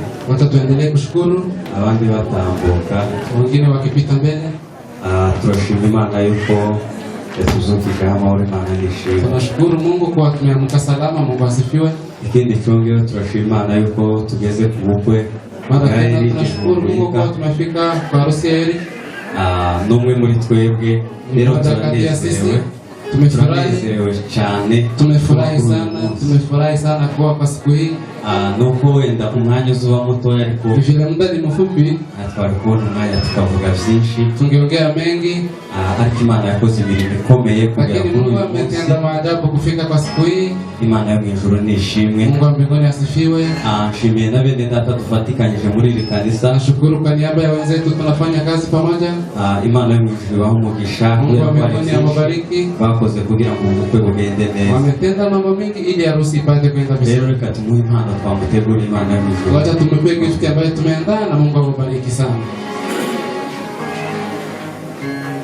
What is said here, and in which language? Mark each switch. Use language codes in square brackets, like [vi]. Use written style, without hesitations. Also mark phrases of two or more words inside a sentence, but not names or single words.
[sw] wacha tuendelee kushukuru [rw] abandi batambuka, [sw] wengine wakipita mbele. [rw] Turashima Imana yuko yatuzukije amahoro. Imana nishimwe. [sw] Tunashukuru Mungu kwa tumeamka salama. Mungu asifiwe. [rw] Ikindi cyongera turashima Imana yuko tugeze ku bukwe. [sw] Mara tena tunashukuru Mungu kwa tumefika kwa harusi ya Eri. [rw] N'umwe muri twebwe rero turanezerewe. [sw] Tumefurahi cyane, tumefurahi sana kuwa kwa siku hii. [rw] Nuko wenda umwanya uzuba mutoya ariko [sw] vile muda ni mfupi, [rw] twari kubona umwanya tukavuga byinshi, [sw] tungeongea mengi, [rw] ariko Imana yakoze ibintu bikomeye kugira ngo [sw] Mungu ametenda maajabu kufika kwa siku hii. [rw] Imana yo mu ijuru nishimwe. [sw] Mungu wa mbinguni asifiwe. [rw] Nshimiye na bene data dufatikanyije muri iri kanisa. [sw] Nashukuru kwa niaba ya wenzetu tunafanya kazi pamoja. [rw] Imana yo mu ijuru ibahe umugisha. [sw] Mungu wa mbinguni awabariki. [rw] Bakoze kugira ngo ubukwe bugende neza. [sw] Wametenda mambo mengi ili harusi ipate kwenda vizuri. [rw] Rero reka tumuhe impano twamutegura. Imana yo mu ijuru. [sw] Wacha tumpe gift ambayo tumeandaa na Mungu awabariki sana.